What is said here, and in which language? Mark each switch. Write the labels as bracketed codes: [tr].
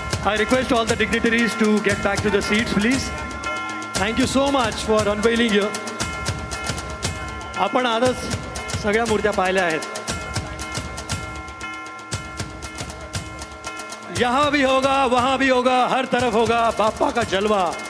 [en] I request all the dignitaries to get back to the seats, please. Thank you so much for unveiling here. [mr] आपण आजच सगळ्या मूर्त्या पाहिल्या आहेत. [hi] यहाँ भी होगा, वहाँ भी होगा, हर तरफ होगा बाप्पा का जलवा.